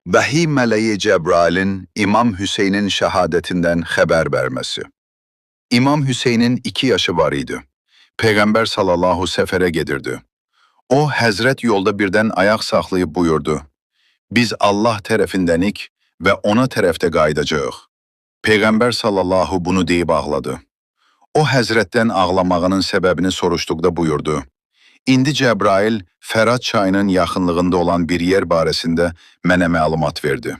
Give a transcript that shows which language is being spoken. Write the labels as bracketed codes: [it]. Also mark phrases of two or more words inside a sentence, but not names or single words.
[tr] Vahiy meleği Cebrail'in İmam Hüseyin'in şehadetinden haber vermesi. [az] İmam Hüseyin'in 2 yaşı var idi. Peygamber sallallahu sefere gedirdi. O Hazret yolda birden ayak saxlayıb buyurdu. Biz Allah tərəfindənik və ona tərəfdə qayıdacağıq. Peygamber sallallahu bunu deyib ağladı. O Hazretdən ağlamağının səbəbini soruşduqda buyurdu. İndi Cebrail, Fərat çayının yaxınlığında olan bir yer barəsində mənə məlumat verdi.